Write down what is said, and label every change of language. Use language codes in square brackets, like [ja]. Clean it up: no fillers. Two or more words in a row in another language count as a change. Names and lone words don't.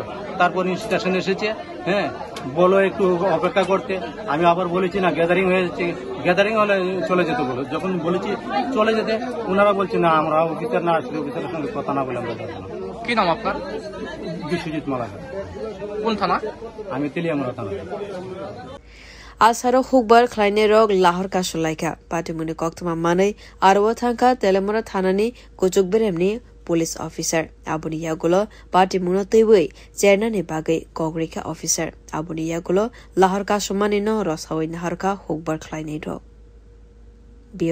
[bn] তারপর ইনস্ট্রাকশন এসেছে, হ্যাঁ বলো একটু অপেক্ষা করতে। আমি আবার বলেছি না গ্যাদারিং হয়েছে, গ্যাদারিং হলে চলে যেতে বলো। যখন বলেছি চলে যেতে, ওনারা বলছে না আমরা অফিসার না আসলে অফিসারের সঙ্গে কথা না বলে আমরা যাবো না। কি নাম আপনার? বিশ্বজিৎ মালাকার। কোন থানা? আমি তেলিয়ামুড়া থানা। [trp] Asaro hukbar khlaine rog lahor ka shulaika patimuni koktuma manai arwa thangka telemora thanani kuchuk beremni police officer abuni yagulo patimuno teiwei chernani bagai kogrika officer abuni yagulo lahor ka somani no rosawai nahar ka hukbar khlaine rog.